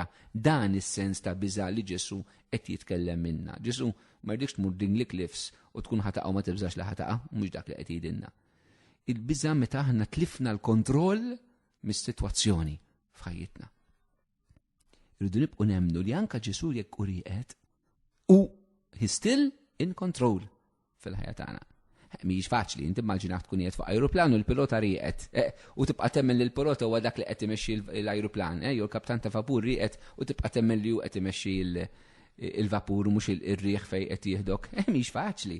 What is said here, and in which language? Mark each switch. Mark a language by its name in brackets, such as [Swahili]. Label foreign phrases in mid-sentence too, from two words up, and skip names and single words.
[Maltese] Dan is-sens ta' biża' li Ġesu qed jitkellem minna. Ġesu ma rdikx tmur din li cliffs u tkun ħataqa' u ma tibżax li ħataqa', mhux dak li qed jgħidilna. Il-biża' meta aħna tlifna l-kontroll mis-sitwazzjoni f'ħajjitna. Irridu nibqgħu nemmnu li anke Ġesu jekk uriqet u [English] he still in control [Maltese] fil-ħajja tagħna. Mhijiex faċli, inti immaġina tkun qiegħed fuq ajruplan u l-pilota rieqet u tibqa' temmen li l-pilota huwa dak li qed imexxi l-ajruplan, jew il-kaptan ta' vapur rieqet u tibqa' temmen li hu qed imexxi il-vapur u mhux ir-riħ fejn qed jieħdok. Mhix faċli.